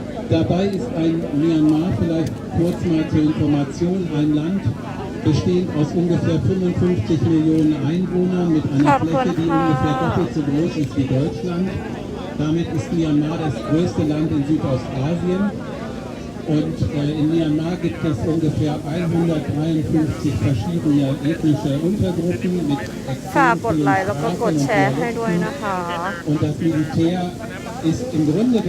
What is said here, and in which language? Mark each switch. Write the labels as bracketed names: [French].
[German] Dabei ist ein Myanmar, vielleicht kurz mal zur Information, ein Land bestehend aus ungefähr 55 Millionen Einwohnern mit einer Fläche, die ungefähr doppelt so groß ist wie Deutschland. Damit ist Myanmar das größte Land in Südostasien. Und in Myanmar gibt es ungefähr 153 verschiedene ethnische Untergruppen mit [Thai] ฝากกดไลค์แล้วก็กดแชร์ให้ด้วยนะคะ [German] Und das Militär ist im Grunde